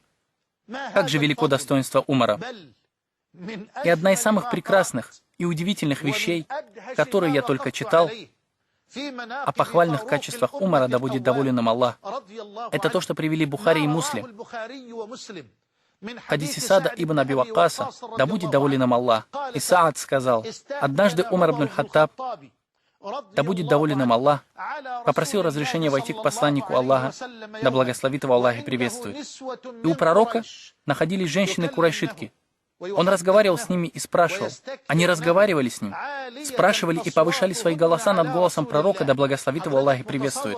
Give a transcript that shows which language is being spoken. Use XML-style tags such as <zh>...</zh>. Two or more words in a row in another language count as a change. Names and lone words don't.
<ru>Как же велико достоинство Умара. И одна из самых прекрасных и удивительных вещей, которые я только читал, о похвальных качествах Умара, да будет доволен им Аллах, это то, что привели Бухари и Муслим. В хадисе Сада ибн Аби Ваккаса, да будет доволен им Аллах, и Саад сказал: однажды Умар ибн аль-Хаттаб, да будет доволен им Аллах, попросил разрешения войти к посланнику Аллаха, да благословит его Аллах и приветствует. И у пророка находились женщины-курайшитки. Он разговаривал с ними и спрашивал. Они разговаривали с ним, спрашивали и повышали свои голоса над голосом пророка, да благословит его Аллах и приветствует.</ru>